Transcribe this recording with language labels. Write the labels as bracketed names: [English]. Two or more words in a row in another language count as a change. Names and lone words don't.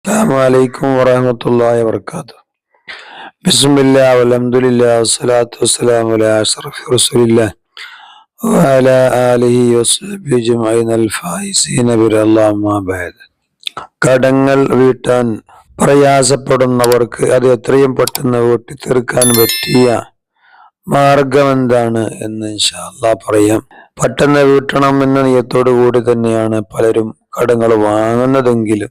[Arabic] السلام عليكم ورحمة الله وبركاته. بسم الله والحمد لله والصلاة والسلام على أشرف رسول الله وعلى آله وصحبه أجمعين الفائزين برضا الله أما بعد. [Malayalam] കടങ്ങൾ വീട്ടാൻ പ്രയാസപ്പെടുന്നവർക്ക് അത് എത്രയും പെട്ടെന്ന് വീട്ടി തീർക്കാൻ പറ്റിയ മാർഗം എന്താണ് എന്ന് [Arabic] إن شاء الله [Malayalam] പറയാം. പെട്ടെന്ന് വീട്ടണം എന്ന നിയത്തോടു കൂടി തന്നെയാണ് പലരും കടങ്ങൾ വാങ്ങുന്നതെങ്കിലും